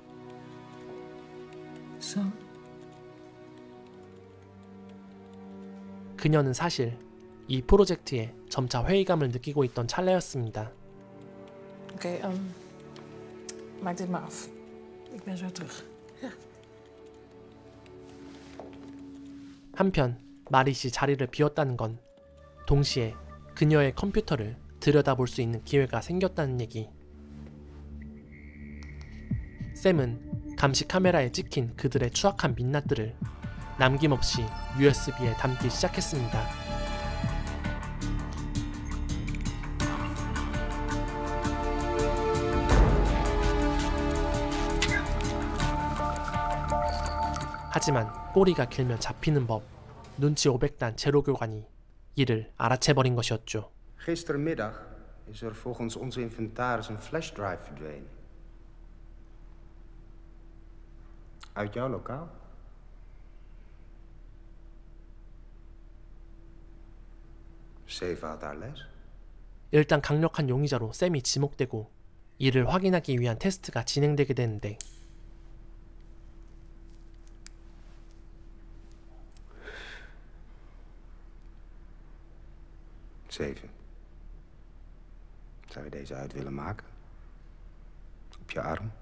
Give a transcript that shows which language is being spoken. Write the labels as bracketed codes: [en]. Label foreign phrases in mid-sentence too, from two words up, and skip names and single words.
[ko] 그녀는 사실 이 프로젝트에 점차 회의감을 느끼고 있던 찰나였습니다. [nl] Oké, maak dit maar af. Ik ben zo terug. Ja. [ko] 한편 마릿이 자리를 비웠다는 건 동시에 그녀의 컴퓨터를 들여다볼 수 있는 기회가 생겼다는 얘기. 샘은 감시 카메라에 찍힌 그들의 추악한 민낯들을 남김없이 USB에 담기 시작했습니다. 하지만 꼬리가 길면 잡히는 법, 눈치 500단 제로 교관이 이를 알아채버린 것이었죠. [nl] Gisterenmiddag is er volgens onze inventaris een flashdrive verdwenen. Uit jouw lokaal? Zeven had daar les. [ko] 일단 강력한 용의자로 샘이 지목되고 이를 확인하기 위한 테스트가 진행되게 되는데 [nl] Zeven. Zou je deze uit willen maken? Op je arm?